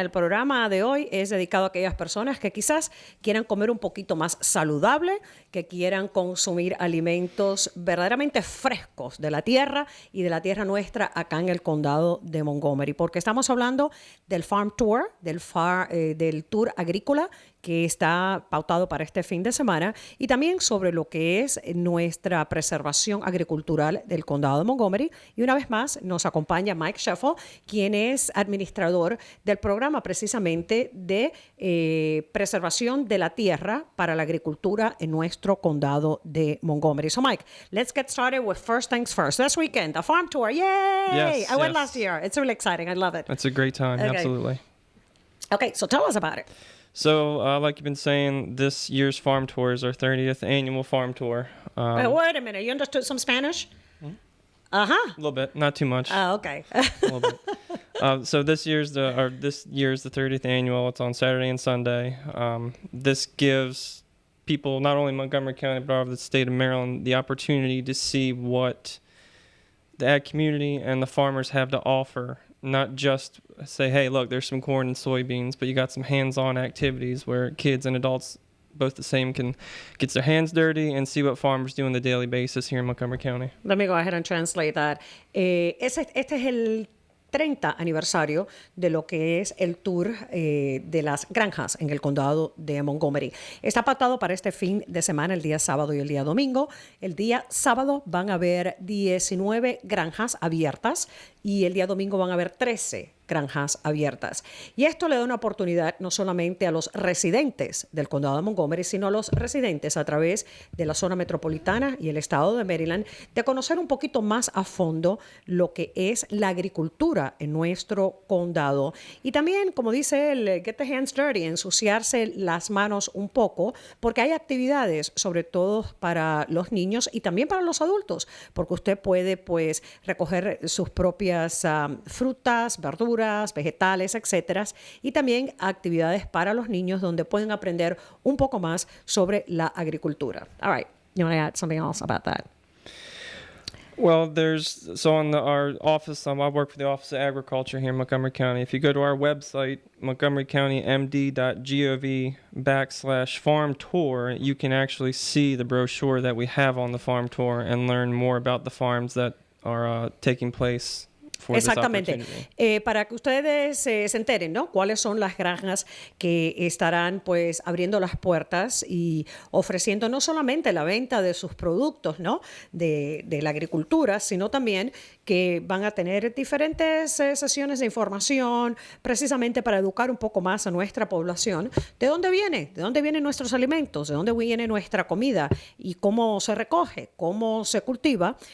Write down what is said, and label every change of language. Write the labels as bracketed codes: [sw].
[es] El programa de hoy es dedicado a aquellas personas que quizás quieran comer un poquito más saludable, que quieran consumir alimentos verdaderamente frescos de la tierra y de la tierra nuestra acá en el condado de Montgomery, porque estamos hablando del Farm Tour, del tour agrícola que está pautado para este fin de semana, y también sobre lo que es nuestra preservación agricultural del condado de Montgomery. Y una vez más nos acompaña Mike Sheffel, quien es administrador del programa precisamente de preservación de la tierra para la agricultura en nuestro condado de Montgomery. [en] So Mike, let's get started with first things first. This weekend, the farm tour, yay! Yes, I went yes. last year. It's really exciting. I love it. That's a great time, Okay. absolutely. Okay, so tell us about it. So, like you've been saying, this year's farm tour is our 30th annual farm tour. Wait a minute. You understood some Spanish? A little bit, not too much. Oh, okay. A little bit. So this year's the 30th annual. It's on Saturday and Sunday. This gives people, not only Montgomery County, but all over the state of Maryland, the opportunity to see what the ag community and the farmers have to offer not just say, hey, look, there's some corn and soybeans, but you got some hands-on activities where kids and adults, both the same, can get their hands dirty and see what farmers do on the daily basis here in Montgomery County. Let me go ahead and translate that. [es] Este es el 30 aniversario de lo que es el tour de las granjas en el condado de Montgomery. Está pactado para este fin de semana, el día sábado y el día domingo. El día sábado van a haber 19 granjas abiertas y el día domingo van a haber 13 granjas abiertas. Y esto le da una oportunidad no solamente a los residentes del condado de Montgomery, sino a los residentes a través de la zona metropolitana y el estado de Maryland de conocer un poquito más a fondo lo que es la agricultura en nuestro condado. Y también, como dice él, get the hands dirty, ensuciarse las manos un poco, porque hay actividades, sobre todo para los niños y también para los adultos, porque usted puede pues recoger sus propias frutas, verduras, vegetales, etcétera, y también actividades para los niños donde pueden aprender un poco más sobre la agricultura. [en] All right, you want to add something else about that? Well, our office, I work for the Office of Agriculture here in Montgomery County. If you go to our website, montgomerycountymd.gov/farm tour, you can actually see the brochure that we have on the farm tour and learn more about the farms that are taking place. [es] Exactamente. Para que ustedes se enteren, ¿no? Cuáles son las granjas que estarán pues abriendo las puertas y ofreciendo no solamente la venta de sus productos, ¿no? De la agricultura, sino también que van a tener diferentes sesiones de información precisamente para educar un poco más a nuestra población de dónde vienen nuestros alimentos, de dónde viene nuestra comida y cómo se recoge, cómo se cultiva.